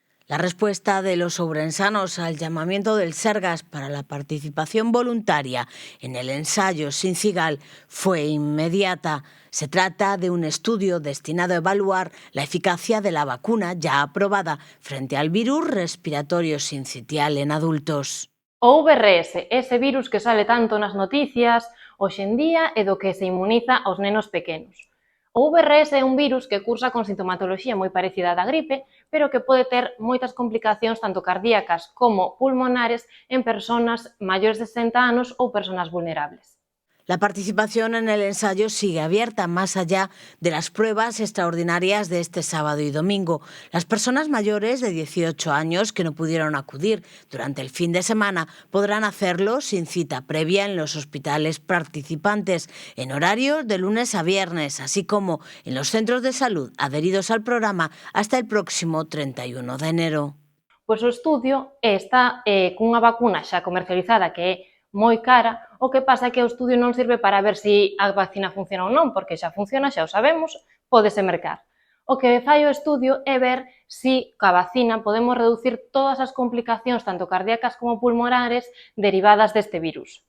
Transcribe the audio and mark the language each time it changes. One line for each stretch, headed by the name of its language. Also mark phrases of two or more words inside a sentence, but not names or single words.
Spanish: La respuesta de los ourensanos al llamamiento del Sergas para la participación voluntaria en el ensayo Sincigal fue inmediata. Se trata de un estudio destinado a evaluar la eficacia de la vacuna ya aprobada frente al virus respiratorio sincitial en adultos.
Galician: O VRS,
Spanish: ese virus que sale tanto
Galician: nas noticias hoxe en día e do que se inmuniza aos nenos pequenos. O VRS é un virus que cursa con sintomatoloxía moi parecida á da gripe, pero que pode ter moitas complicacións tanto cardíacas como pulmonares en persoas maiores de 60 anos ou persoas vulnerables.
Spanish: La participación en el ensayo sigue abierta más allá de las pruebas extraordinarias de este sábado y domingo. Las personas mayores de 18 años que no pudieron acudir durante el fin de semana podrán hacerlo sin cita previa en los hospitales participantes, en horarios de lunes a viernes, así como en los centros de salud adheridos al programa hasta el próximo 31 de enero.
Galician: Pois o estudio está cunha vacuna xa comercializada que é moi cara, o que pasa é que o estudio non sirve para ver se a vacina funciona ou non, porque xa funciona, xa o sabemos, pódese mercar. O que fai o estudio é ver se ca vacina podemos reducir todas as complicacións, tanto cardíacas como pulmonares, derivadas deste virus.